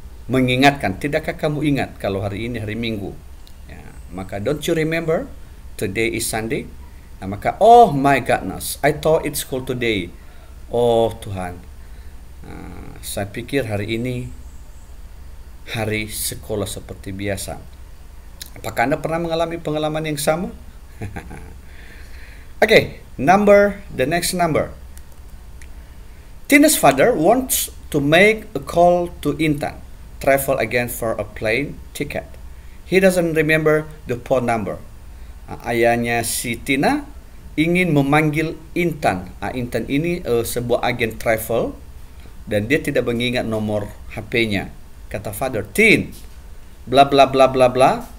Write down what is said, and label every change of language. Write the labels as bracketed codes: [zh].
[id] Mengingatkan, tidakkah kamu ingat kalau hari ini hari Minggu? Ya, maka [en] don't you remember today is Sunday? [id] Maka [en] oh my goodness, I thought it's school today. [id] Oh Tuhan, saya pikir hari ini hari sekolah seperti biasa. Apakah Anda pernah mengalami pengalaman yang sama? [en] Okay, the next number. Tina's father wants to make a call to Intan, travel again for a plane ticket. He doesn't remember the phone number. [id] Ayahnya si Tina ingin memanggil Intan. Intan ini sebuah agen travel dan dia tidak mengingat nomor HP-nya. Kata father, Tin, bla bla bla bla bla.